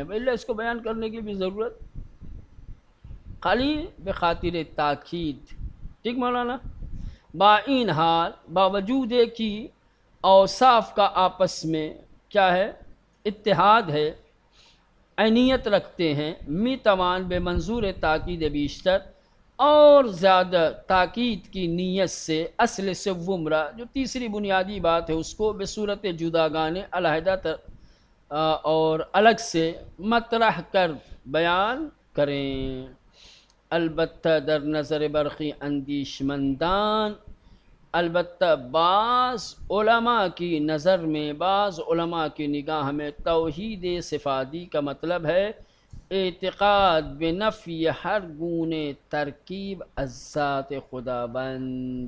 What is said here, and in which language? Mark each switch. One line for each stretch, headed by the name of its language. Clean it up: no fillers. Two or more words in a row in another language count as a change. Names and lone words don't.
Urdu: پہلے اس کو بیان کرنے کی بھی ضرورت خالی بخاطر تاکید. ٹھیک مولانا؟ بائن حال باوجود ہے کہ اوصاف کا آپس میں کیا ہے؟ اتحاد ہے، عینیت رکھتے ہیں.
Persian: می توان بے منظور تاکید بیشتر،
Urdu: اور زیادہ تاکید کی نیت سے
Persian: اصل سوم را
Urdu: جو تیسری بنیادی بات ہے اس کو
Persian: بے صورت جداگانے
Urdu: علیحدہ اور الگ سے مطرح کر بیان کریں.
Persian: البتہ در نظر برخی اندیش مندان،
Urdu: البتہ بعض علماء کی نظر میں، بعض علماء کی نگاہ میں توحید صفاتی کا مطلب ہے
Persian: اعتقاد بنفی ہر گونے ترکیب از ذات خداوند.